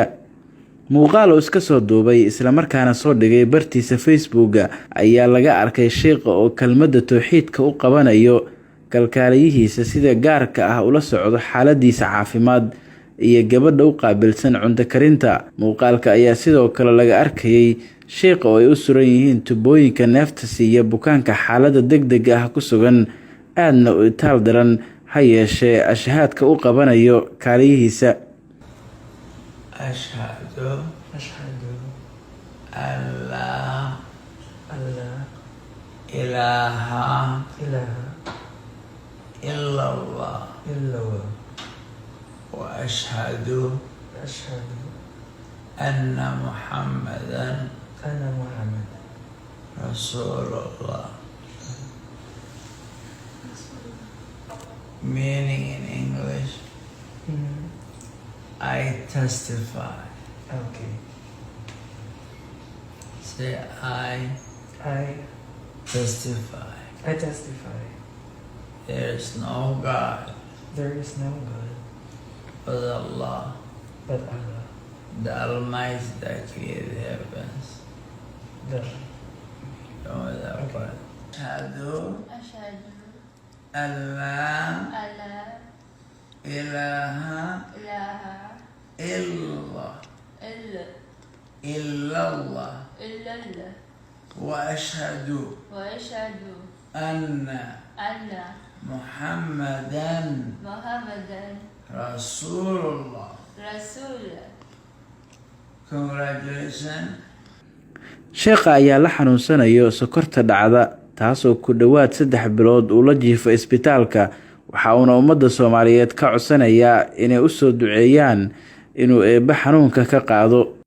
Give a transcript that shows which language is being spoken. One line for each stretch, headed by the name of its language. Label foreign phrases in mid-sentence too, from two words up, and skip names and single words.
Somali: Muuqaal oo iska soo duubay isla markaana soo dhigay bartiisa Facebook ayaa laga arkay sheekha oo kelmadda tawxiidka u qabanayo kalkaaliyihiisa sida gaarka ah ula socdo xaaladiisa caafimaad iyo gabadha u qaabilsan cunto karinta. Muuqaalka ayaa sidoo kale laga arkayay sheekha oo ay u suran yihiin tubooyinka neefta siiya bukaanka xaaladda degdega ah ku sugan, aadna u itaal daran, ha yeeshee ashhaadka u qabanayo kaaliyihiisa.
Arabic: أشهد أن لا إله إلا الله وأشهد أن محمدا رسول الله.
English: Meaning in English, I testify. Okay. Say I testify. I testify. There is no God There is no God but Allah, but Allah, the Almighty that created heavens. the Know that Okay. part.
Arabic: أشهد أشهد أن لا أن لا إله إله إلا إلا الله الله وأشهد وأشهد أن أن محمدا محمدا رسول الله. رسول.
English: Congratulations.
Somali: Sheekha ayaa la xanuunsanayo sokorta dhacda, taasoo ku dhowaad 3 bilood uu la jiifo isbitaalka. Waxa uuna ummadda Soomaaliyeed ka codsanayaa inay u soo duceeyaan inuu eebbe xanuunka ka qaado.